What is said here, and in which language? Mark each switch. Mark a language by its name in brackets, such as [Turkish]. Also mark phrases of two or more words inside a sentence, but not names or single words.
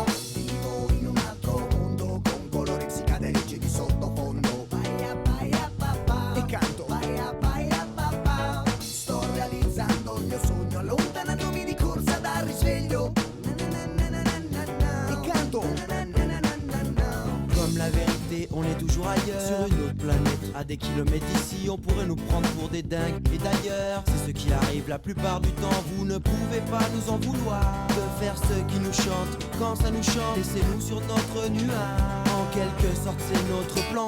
[Italian] Vivo in un altro mondo con colori psicadelici di sottofondo. E canto. Sto realizzando il mio sogno, allontanandomi di corsa dal risveglio. E canto. [French] Comme la vérité, on est toujours ailleurs, sur une autre planète. À des kilomètres d'ici, on pourrait nous prendre pour des dingues. Et d'ailleurs, c'est ce qui arrive la plupart du temps. Vous ne pouvez pas nous en vouloir de faire ce qui nous chante. Quand ça nous chante, laissez-nous sur notre nuage. En quelque sorte, c'est notre plan.